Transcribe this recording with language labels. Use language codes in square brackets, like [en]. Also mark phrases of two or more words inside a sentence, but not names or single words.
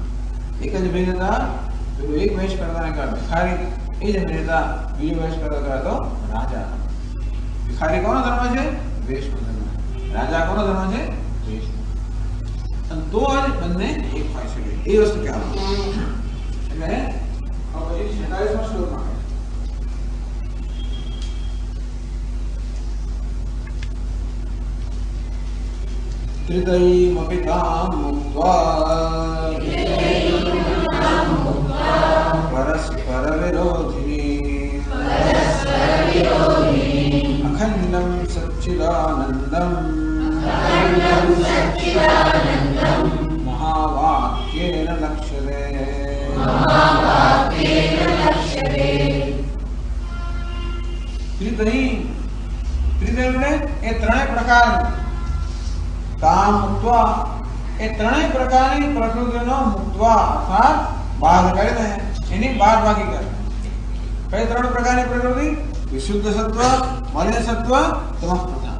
[gu] એક જ ભેદતા, પેલું એક વેશ કરતા કરે ભિખારી, એ જ ભેદતા બીજો વેશ કરતો કરે તો રાજા. ભિખારી કોનો ધર્મ છે? વેશનો ધર્મ. રાજા કોનો ધર્મ છે? વેશનો. અને તો જ બંને એક હોય શકે એ વસ્તુ કહેવામાં. એટલે હવે 46મા શ્લોકમાં [sa] त्रितयमपि तां मुक्त्वा परस्परविरोधिनी अखण्डं सच्चिदानन्दं महावाक्येन लक्ष्यते. [gu] त्रितयी, त्रितयी એટલે એ ત્રણેય પ્રકાર કામ મુક્ત્વા, એ ત્રણેય પ્રકારની પ્રકૃતિનો મુક્ત્વા અર્થાત બાદ કરીને એની બાદ બાકી કરે. કઈ ત્રણ પ્રકારની પ્રકૃતિ? વિશુદ્ધ સત્વ, મલિન સત્વ, તમસ પ્રધાન.